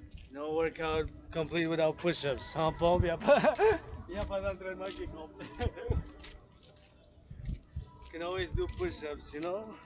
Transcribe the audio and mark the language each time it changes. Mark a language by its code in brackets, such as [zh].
[en] No workout complete without push-ups. Huh, Paul? [fr] Y a pas d'entraînement qui est complet. [en] Can always do push-ups, you know?